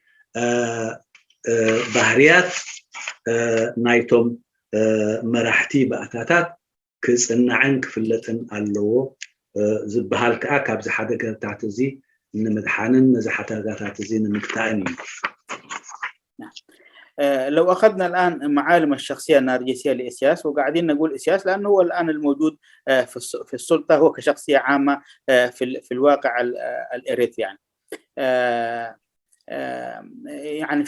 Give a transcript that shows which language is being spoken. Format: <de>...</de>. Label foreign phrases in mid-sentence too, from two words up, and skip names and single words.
<ti>ባህርያት ናይቶም መራሕቲ ባእታታት ክፅናዕን ክፍለጥን ኣለዎ ዝበሃል ከዓ ካብዚ ሓደጋታት እዚ ንምድሓንን ነዚ ሓደጋታት እዚ ንምግታእን እዩ።</ti> <ar>لو أخذنا الآن معالم الشخصية النرجسية لإسياس، وقاعدين نقول إسياس لأنه هو الآن الموجود في السلطة، هو كشخصية عامة في الواقع الإريترياني يعني.</ar>